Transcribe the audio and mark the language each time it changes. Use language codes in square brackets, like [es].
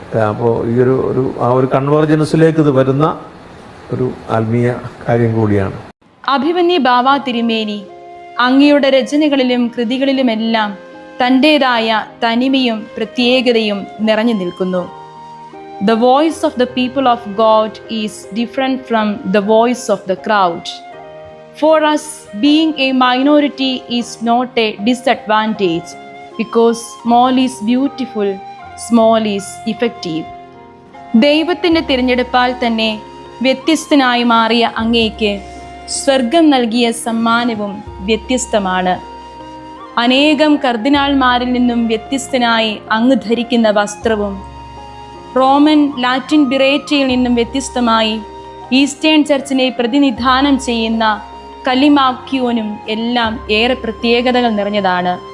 [ml] അപ്പോൾ ഈ ഒരു കൺവേർജൻസിലേക്ക് ഇത് വരുന്ന ഒരു ആത്മീയ കാര്യം കൂടിയാണ്. അഭിമന്യ ബാവ തിരുമേനി അങ്ങയുടെ രചനകളിലും കൃതികളിലുമെല്ലാം തൻ്റെതായ തനിമയും പ്രത്യേകതയും നിറഞ്ഞു നിൽക്കുന്നു. [en] The voice of the people of God is different from the voice of the crowd. For us, being a minority is not a disadvantage, because small is beautiful, small is effective. [ml] ദൈവത്തിൻ്റെ തിരഞ്ഞെടുപ്പാൽ തന്നെ വ്യത്യസ്തനായി മാറിയ അങ്ങേക്ക് സ്വർഗം നൽകിയ സമ്മാനവും വ്യത്യസ്തമാണ്. അനേകം കർദിനാൾമാരിൽ നിന്നും വ്യത്യസ്തനായി അങ്ങ് ധരിക്കുന്ന വസ്ത്രവും റോമൻ ലാറ്റിൻ ബിറേറ്റയിൽ നിന്നും വ്യത്യസ്തമായി ഈസ്റ്റേൺ ചർച്ചിനെ പ്രതിനിധാനം ചെയ്യുന്ന കലിമാക്യോനും എല്ലാം ഏറെ പ്രത്യേകതകൾ നിറഞ്ഞതാണ്.